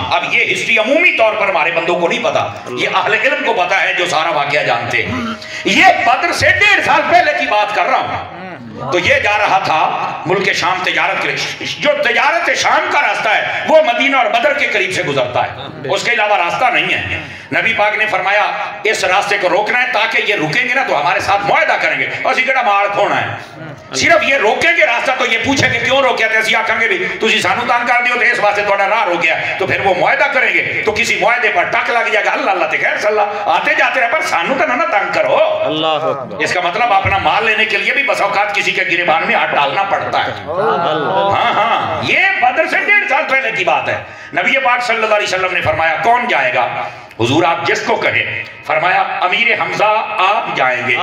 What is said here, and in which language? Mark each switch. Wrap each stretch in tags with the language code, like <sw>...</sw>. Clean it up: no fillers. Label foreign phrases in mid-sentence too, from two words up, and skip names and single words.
<ur>اب یہ ہسٹری عمومی طور پر ہمارے بندوں کو نہیں پتا، یہ اہل علم کو پتا ہے جو سارا واقعہ جانتے ہیں. یہ بدر سے 1.5 سال پہلے کی بات کر رہا ہوں. تو یہ جا رہا تھا ملک شام تجارت کے لیے. جو تجارت شام کا راستہ ہے وہ مدینہ اور بدر کے قریب سے گزرتا ہے، اس کے علاوہ راستہ نہیں ہے. نبی پاک نے فرمایا اس راستے کو روکنا ہے تاکہ یہ رکیں گے نا تو ہمارے ساتھ معاہدہ کریں گے،</ur> <pa>اسی کڑا مال کھونا ہے،</pa> <ur>صرف یہ روکیں گے راستہ تو یہ پوچھیں گے کیوں</ur> <pa>روکیا تے اسی آکھیں گے بھی تسی سانو تنگ کر دیو تے اس واسطے تہاڈا راہ روکیا،</pa> <ur>تو پھر وہ معاہدہ کریں گے تو کسی معاہدے پر ٹک لگ جائے گا، اللہ اللہ تے خیر صلی اللہ آتے جاتے رہے</ur> <pa>پر سانو تو نہ تنگ کرو۔</pa> <ar>اللہ اکبر۔</ar> <ur>اس کا مطلب اپنا مال لینے کے لیے بھی بس اوقات کسی کے گریبان میں ہاتھ ڈالنا پڑتا ہے۔ ہاں ہاں، یہ بدر سے 1.5 سال پہلے کی بات ہے۔ نبی پاک</ur> <ar>صلی اللہ علیہ وسلم</ar> <ur>نے فرمایا کون جائے گا؟ حضور آپ جس کو کہے، فرمایا امیر حمزہ آپ جائیں گے۔</ur>